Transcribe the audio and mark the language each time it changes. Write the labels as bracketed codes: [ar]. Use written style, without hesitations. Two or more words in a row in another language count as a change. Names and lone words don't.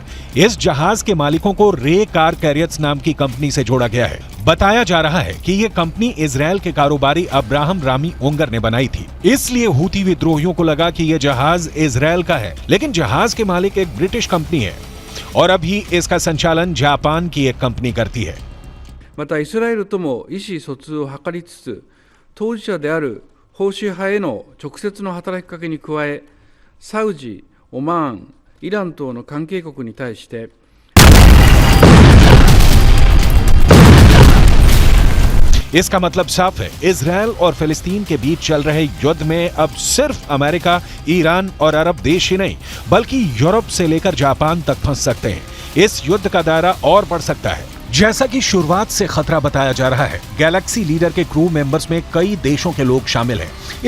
[hi] इस जहाज के मालिकों को रे कार कैरियर्स नाम की कंपनी से जोड़ा गया है। बताया जा रहा है कि यह कंपनी इजराइल के कारोबारी अब्राहम रामी उंगर ने बनाई थी। इसलिए हूती विद्रोहियों को लगा कि यह जहाज इजराइल का है, लेकिन जहाज के मालिक एक ब्रिटिश कंपनी है और अभी इसका संचालन जापान की एक कंपनी करती है। [ja] またイスラエルとも意思疎通を図りつつ、当事者であるホーシー派への直接の働きかけに加え、サウジ、オマーン、イラン等の関係国に対して [hi] इसका मतलब साफ है, इजराइल और फिलिस्तीन के बीच चल रहे युद्ध में अब सिर्फ अमेरिका, ईरान और अरब देश ही नहीं बल्कि यूरोप से लेकर जापान तक फंस सकते हैं। इस युद्ध का दायरा और बढ़ सकता है। जैसा कि शुरुआत से खतरा बताया जा रहा है, गैलेक्सी लीडर के [en] crew members [hi] में कई देशों के लोग शामिल हैं।